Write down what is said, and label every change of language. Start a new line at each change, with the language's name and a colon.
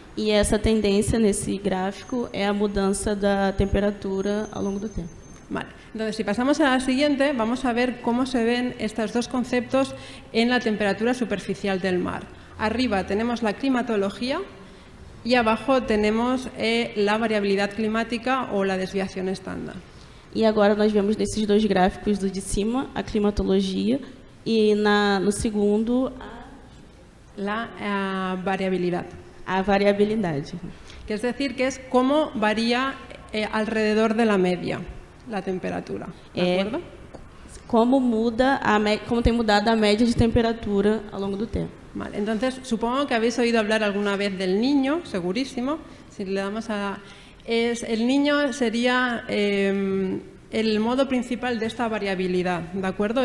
Portuguese: E essa tendência nesse gráfico é a mudança da temperatura ao longo do tempo.
Spanish: Vale, entonces si pasamos a la siguiente, vamos a ver cómo se ven estos dos conceptos en la temperatura superficial del mar. Arriba tenemos la climatología y abajo tenemos la variabilidad climática o la desviación estándar.
Portuguese: E agora nós vemos nesses dois gráficos do de cima a climatologia e no segundo
Spanish: La variabilidad.
Portuguese: a variabilidade.
Spanish: Que es decir, que es cómo varía alrededor de la media la temperatura. ¿De acuerdo?
Portuguese: Como como tem mudado a média de temperatura ao longo do tempo.
Spanish: Vale, entonces supongo que habéis oído hablar alguna vez del niño, segurísimo. Si le damos el niño sería el modo principal de esta variabilidad, ¿de acuerdo?